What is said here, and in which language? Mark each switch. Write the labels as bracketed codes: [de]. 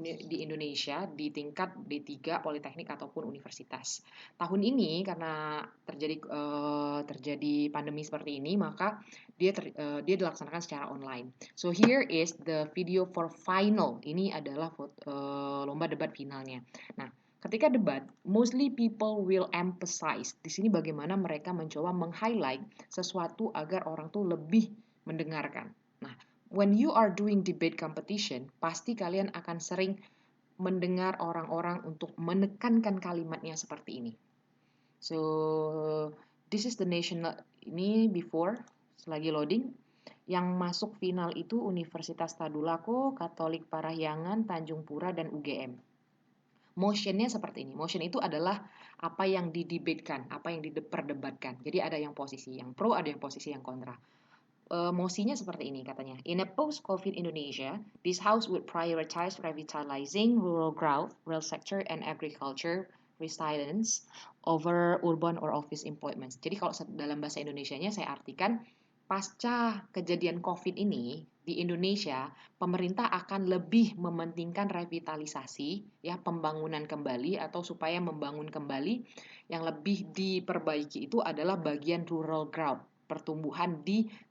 [id] di Indonesia di tingkat D3 Politeknik ataupun universitas. Tahun ini karena terjadi pandemi seperti ini, maka dia dilaksanakan secara online. [en] So here is the video for final. [id] Ini adalah lomba debat finalnya. Nah, ketika debat, [en] mostly people will emphasize. [id] Di sini bagaimana mereka mencoba meng-highlight sesuatu agar orang tuh lebih mendengarkan. Nah, [en] when you are doing debate competition, [id] pasti kalian akan sering mendengar orang-orang untuk menekankan kalimatnya seperti ini. [en] So, this is the national, ini before, [id] selagi [en] loading. [id] Yang masuk final itu Universitas Tadulako, Katolik Parahyangan, Tanjung Pura, dan UGM. Motionnya seperti ini. Motion itu adalah apa yang didebatkan, apa yang diperdebatkan. Jadi ada yang posisi yang pro, ada yang posisi yang kontra. Mosinya seperti ini katanya. [en] In a post-COVID Indonesia, this house would prioritize revitalizing rural growth, real sector, and agriculture resilience over urban or office employments. [id] Jadi kalau dalam bahasa Indonesianya saya artikan, pasca kejadian COVID ini di Indonesia, pemerintah akan lebih mementingkan revitalisasi, ya pembangunan kembali atau supaya membangun kembali yang lebih diperbaiki itu adalah bagian rural growth, pertumbuhan di